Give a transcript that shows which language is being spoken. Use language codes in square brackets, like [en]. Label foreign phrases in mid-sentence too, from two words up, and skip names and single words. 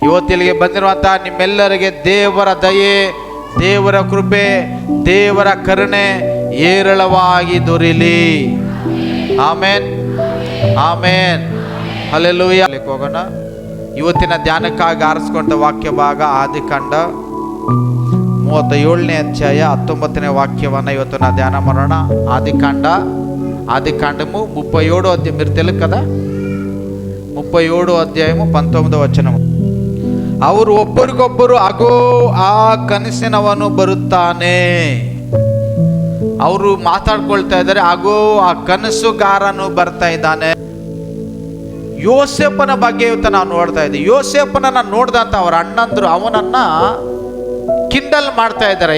[kn] ಇವತ್ತಿಲ್ಲಿಗೆ ಬಂದಿರುವಂಥ ನಿಮ್ಮೆಲ್ಲರಿಗೆ ದೇವರ ದಯೆ, ದೇವರ ಕೃಪೆ, ದೇವರ ಕರುಣೆ ಏರಳವಾಗಿ ದೊರೆಯಲಿ. ಆಮೇನ್, ಆಮೇನ್, ಹಲ್ಲೆಲೂಯಾ. ಹೋಗೋಣ. ಇವತ್ತಿನ ಧ್ಯಾನಕ್ಕಾಗಿ ಆರಿಸ್ಕೊಂಡ ವಾಕ್ಯ ಭಾಗ ಆದಿಕಾಂಡ 37ನೇ ಅಧ್ಯಾಯ 19ನೇ వాక్యವನ್ನು ಇವತ್ತು ನಾವು ಧ್ಯಾನ ಮಾಡೋಣ. [te] ఆదికాండము 37 అధ్యాయం. మీరు తెలుసు కదా, 37 అధ్యాయము 19వ వచనము. [kn] ಅವರು ಒಬ್ಬರಿಗೊಬ್ಬರು ಅಗೋ ಆ ಕನಸಿನವನು ಬರುತ್ತಾನೆ. ಅವರು ಮಾತಾಡ್ಕೊಳ್ತಾ ಇದ್ದಾರೆ, ಅಗೋ ಆ ಕನಸುಗಾರನು ಬರ್ತಾ ಇದ್ದಾನೆ. ಯೋಸೇಫನ ಬಗ್ಗೆ ಇವತ್ತು ನಾವು ನೋಡ್ತಾ ಇದ್ದೀವಿ. ಯೋಸೇಫನನ್ನ ನೋಡ್ದಂತ ಅವರ ಅಣ್ಣಂದ್ರು ಅವನನ್ನ ಕಿಂಡಲ್ ಮಾಡ್ತಾ ಇದ್ದಾರೆ.